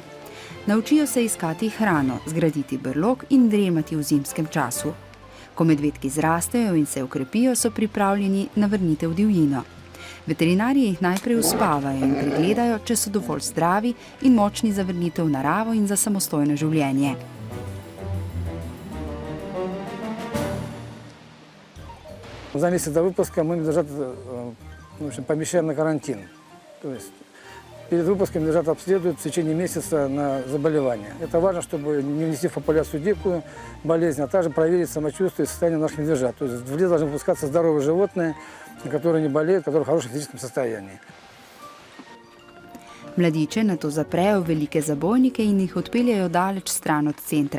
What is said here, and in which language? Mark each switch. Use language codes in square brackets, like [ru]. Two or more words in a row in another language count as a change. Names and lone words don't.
[sl] Naučijo se iskati hrano, zgraditi brlog in dremati v zimskem času. Ko medvedki zrastejo in se okrepijo, so pripravljeni na vrnitev v divjino. Veterinarji jih najprej uspavajo in pregledajo, če so dovolj zdravi in močni za vrnitev v naravo in za samostojno življenje. [ru] За месяц до выпуска мы медвежат помещаем на карантин. То есть перед выпуском медвежат обследуют в течение месяца на заболевания. Это важно, чтобы не внести в популяцию дикую болезнь, а также проверить самочувствие и состояние наших медвежат. То есть в лес должны выпускаться здоровые животные, которые не болеют, которые в хорошем физическом состоянии. [sl] Mladiče nato zaprejo v velike zabojnike in jih odpeljajo daleč stran od centra.